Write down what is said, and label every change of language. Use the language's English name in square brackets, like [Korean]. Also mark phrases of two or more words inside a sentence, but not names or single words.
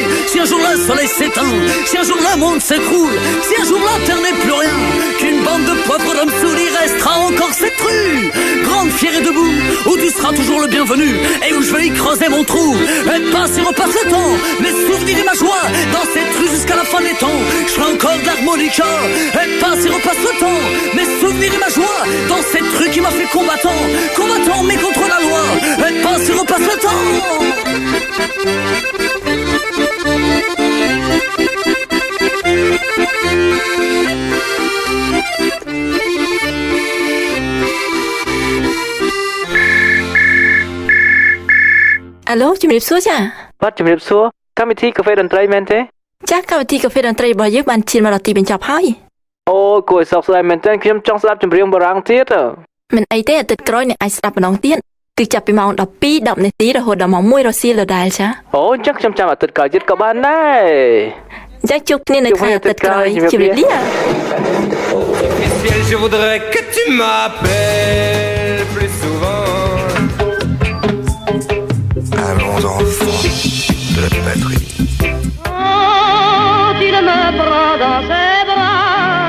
[French] Si un jour le soleil s'éteint, si un jour le monde s'écroule, si un jour la terre n'est plus rien, qu'une bande de pauvres d'hommes saouls, il restera encore cette rue, grande, fière et debout, où tu seras toujours le bienvenu, et où je vais y creuser mon trou. Et passe et repasse le temps, mes souvenirs et ma joie, dans cette rue jusqu'à la fin des temps, je ferai encore de l'harmonica. Et passe et repasse le temps, mes souvenirs et ma joie, dans cette rue qui m'a fait combattant, combattant mais contre la loi. Et passe et repasse le temps. [Khmer] Alo, ជំរាបសួរចា បាទជំរាបសួរកម្មវិធីកាហ្វេតន្ត្រីមែនទេ ចាកម្មវិធីកាហ្វេតន្ត្រីរបស់យើងបានឈានមកដល់ទីបញ្ចប់ហើយ អូគួរឲ្យសោកស្ដាយមែនទេខ្ញុំចង់ស្ដាប់ចម្រៀងបារាំងទៀត មិនអីទេអាទិត្យក្រោយអ្នកអាចស្ដាប់ម្ដងទៀតគឺចាប់ពីម៉ោង 12:10 នាទីរហូតដល់ម៉ោង 1 រសៀលដដែលចា អូអញ្ចឹងខ្ញុំចាំអាទិត្យក្រោយទៀតក៏បានដែរ ចាជួបគ្នានៅថ្ងៃអាទិត្យក្រោយជំរាបលា [French] Je voudrais que tu m'appelles plus souvent. Allons enfants de la patrie. Oh, tu me prends dans ses bras.